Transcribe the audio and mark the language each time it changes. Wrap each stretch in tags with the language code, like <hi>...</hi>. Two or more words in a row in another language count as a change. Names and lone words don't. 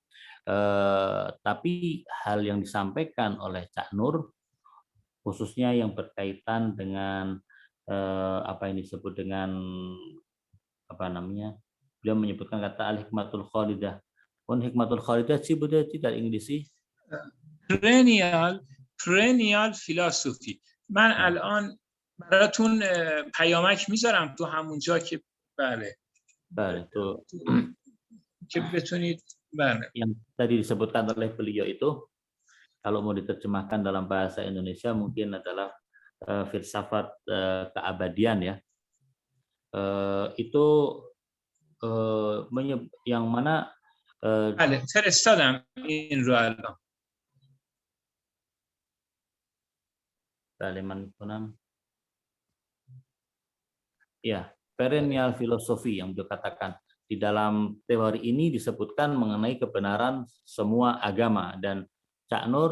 <id>Tapi hal yang disampaikan oleh Cak Nur, khususnya yang berkaitan dengan apa yang disebut dengan apa namanya, beliau menyebutkan kata</id> <ar>الحكمة الخالدة. حكمة الخالدة</ar> <fa>چی بوده در انگلیسی؟</fa> <en>perennial philosophy.</en> <fa>من الان براتون پیامک میذارم تو همونجا که بله</fa> <id>itu</id> <fa>که بتونید بله.</fa> <id>Yang tadi disebutkan oleh beliau itu kalau mau diterjemahkan dalam bahasa Indonesia mungkin adalah filsafat keabadian ya. Itu yang mana</id> <fa>بله فرستادم این رو الان.</fa> <id>Ya,</id> <en>perennial philosophy</en> <id>yang beliau katakan. Di dalam teori ini disebutkan mengenai kebenaran semua agama, dan Cak Nur</id>